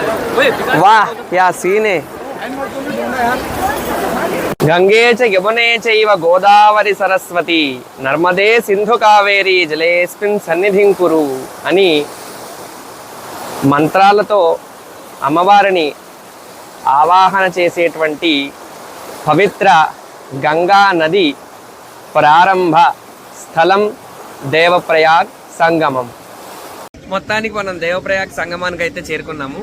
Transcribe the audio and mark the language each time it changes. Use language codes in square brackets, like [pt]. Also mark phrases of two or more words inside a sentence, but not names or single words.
[hi] वाह क्या सीन है। [sa] गंगे च यमुने चैव गोदावरी सरस्वती नर्मदे सिंधु कावेरी जलेस्मिन् सन्निधिं कुरु [te] అని మంత్రాలతో అమ్మవారిని ఆవాహన చేసేటువంటి పవిత్ర గంగా నది ప్రారంభ స్థలం దేవప్రయాగ్ సంగమం. మొత్తానికి మనం దేవప్రయాగ్ సంగమానికి అయితే చేరుకున్నాము.